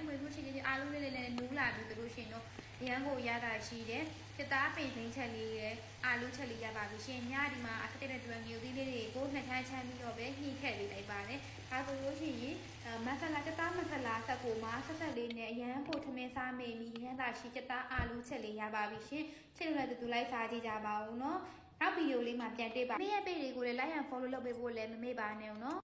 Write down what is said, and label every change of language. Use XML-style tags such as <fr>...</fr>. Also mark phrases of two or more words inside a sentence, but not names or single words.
<my>မှွေလို့ရှိရင်အာလူလေးလေးနဲ့နူးလာပြီးဆိုလို့ရှိရင်တော့ရန်ကိုရတာရှိတယ်စစ်သားပိန်သိန်းချက်လေးရဲ့အာလူချက်လေးရပါပြီရှင်ညဒီမှာအထက်တဲ့တွင်မျိုးသီးလေးတွေကိုနှစ်ထန်းချမ်းပြီးတော့ပဲညှိထည့်ပေးလိုက်ပါတယ်ဒါဆိုလို့ရှိရင်မဆလာစစ်သားမဆလာဆက်ကိုမှဆက်ဆက်လေးနဲ့ရန်ကိုထမင်းစားမိပြီးရန်သာရှိစစ်သားအာလူချက်လေးရပါပြီရှင်ချစ်လို့လည်းတူလိုက်စားကြည့်ကြပါဦးနော်နောက်ဗီဒီယိုလေးမှာပြန်တွေ့ပါနေ့ရက်ပေတွေကိုလည်း</my> <en>like and follow</en> <my>လုပ်ပေးဖို့လည်းမမေ့ပါနဲ့ဦးနော်</my>